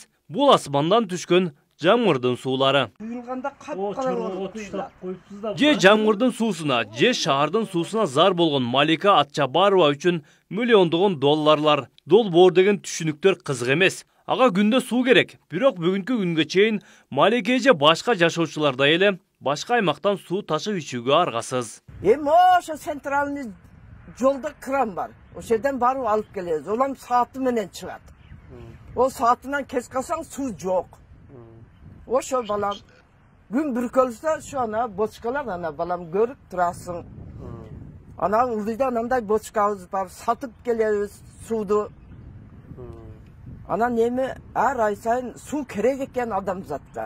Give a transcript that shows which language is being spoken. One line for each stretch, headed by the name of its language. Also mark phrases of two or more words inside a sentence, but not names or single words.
Kyrgyz: Бул асмандан түшкөн жамгырдын суулары. Же жамгырдын суусуна, же шаардын суусуна зар болгон Малика Атчабарова үчүн миллиондогон долларлар, долбоор деген түшүнүктөр кызык эмес. Ага күндө суу керек. Бирок бүгүнкү күнгө чейин Малика же башка жашоочулардай эле башка аймактан суу ташып ичүүгө аргасыз. Ошо центральный жолда кран бар. Ошол жерден барып алып келебиз. Улам сааты менен чыгат. Ол саатынан кеш калсаң суу жок. Ошо балам күн бүркөлсө ошо ана бочкалар ана балам көрүп турасың. Ана ылдыйда анандай бочкабыз бар, сатып келебиз сууду. Ана неме ар ай сайын суу керек экен адамзатка.